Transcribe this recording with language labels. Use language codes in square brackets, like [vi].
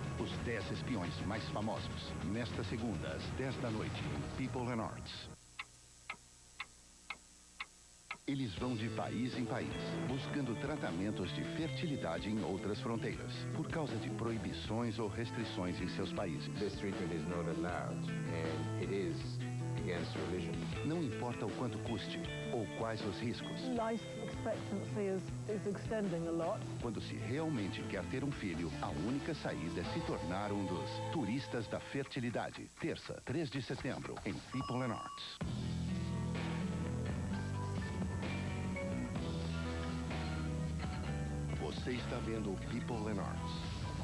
[pt] Os 10 espiões mais famosos. Nesta segunda, às 10 da noite, em People and Arts. Eles vão de país em país, buscando tratamentos de fertilidade em outras fronteiras, por causa de proibições ou restrições em seus países. [en] This treatment is not allowed, and it is against religion. [pt] Não importa o quanto custe ou quais os riscos. [en] Life expectancy is extending a lot. [pt] Quando se realmente quer ter um filho, a única saída é se tornar um dos turistas da fertilidade. Terça, 3 de setembro, em People and Arts. Você está vendo o People and Arts.